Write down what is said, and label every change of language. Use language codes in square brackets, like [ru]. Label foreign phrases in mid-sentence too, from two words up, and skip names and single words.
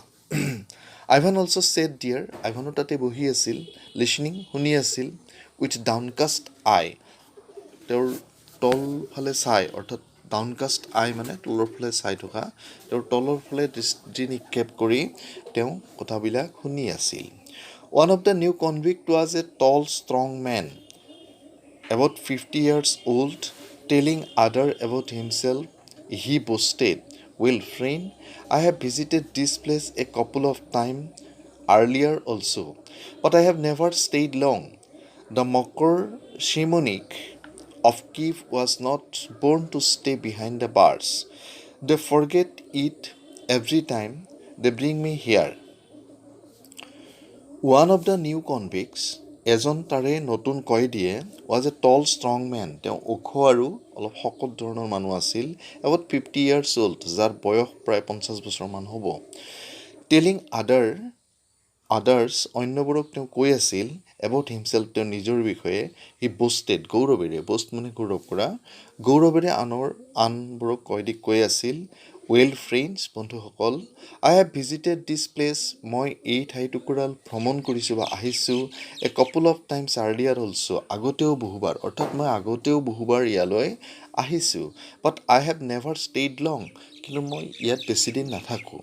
[en] Ivan also said dear, [as] আইভানো তাতে বহি আছিল, লিচনিং, শুনি আছিল, [en] with downcast eye, [as] তেওঁৰ তলফালে চাই, অৰ্থাৎ [en] downcast eye [as] মানে তলৰ ফালে চাই থকা, তেওঁৰ তলৰ ফালে দৃষ্টি নিক্ষেপ কৰি তেওঁ কথাবিলাক শুনি আছিল। [en] one of the new convict was a tall strong man, about 50 years old, telling other about himself. He boasted, well, friend, I have visited this place a couple of times earlier also, but I have never stayed long. The mocker Shimonik of Kiev was not born to stay behind the bars. They forget it every time they bring me here. One of the new convicts, [as] এজন তাৰে নতুন কয়দীয়ে, [en] was a tall strong man, [as] তেওঁ ওখ আৰু অলপ শকত ধৰণৰ মানুহ আছিল, [en] about 50 years old, [as] যাৰ বয়স প্ৰায় 50 বছৰমান হ'ব। [en] telling others, [as] অন্যবোৰক তেওঁ কৈ আছিল, [en] about himself, [as] তেওঁৰ নিজৰ বিষয়ে, [en] he boasted, [as] গৌৰৱেৰে, বোষ্ট মানে গৌৰৱ কৰা, গৌৰৱেৰে আনবোৰক কয়দীক কৈ আছিল, [en] well friends, [as] বন্ধুসকল, [en] I have visited this place, [as] মই এই ঠাইটুকুৰাল ভ্ৰমণ কৰিছোঁ বা আহিছোঁ, [en] a couple of times earlier also, [as] আগতেও বহুবাৰ, অৰ্থাৎ মই আগতেও বহুবাৰ ইয়ালৈ আহিছোঁ, [en] but I have never stayed long, [as] কিন্তু মই ইয়াত বেছিদিন নাথাকোঁ।